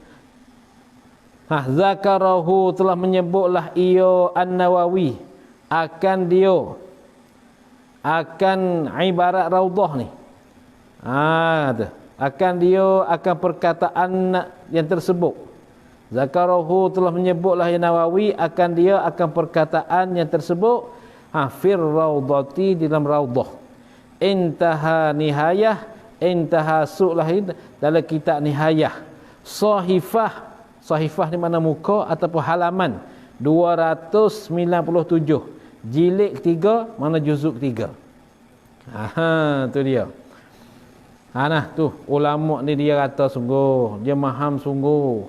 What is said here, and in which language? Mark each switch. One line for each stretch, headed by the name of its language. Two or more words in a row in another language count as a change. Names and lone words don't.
Malay: Zakarahu, telah menyebutlah ia An-Nawawi akan ibarat Raudhah ni. Tu. Akan perkataan yang tersebut. Zakarahu, telah menyebutlah Nawawi akan perkataan yang tersebut
Arabic: في الروضة,
Malay: di dalam Raudhah.
Arabic: انتهى نهاية انتهى سؤله
Malay: dalam kitab Nihayah. Sahifah ni mana muka ataupun halaman 297. Jilid 3 mana juzuk 3. Tu dia. Nah tu ulama ni dia kata sungguh, dia faham sungguh.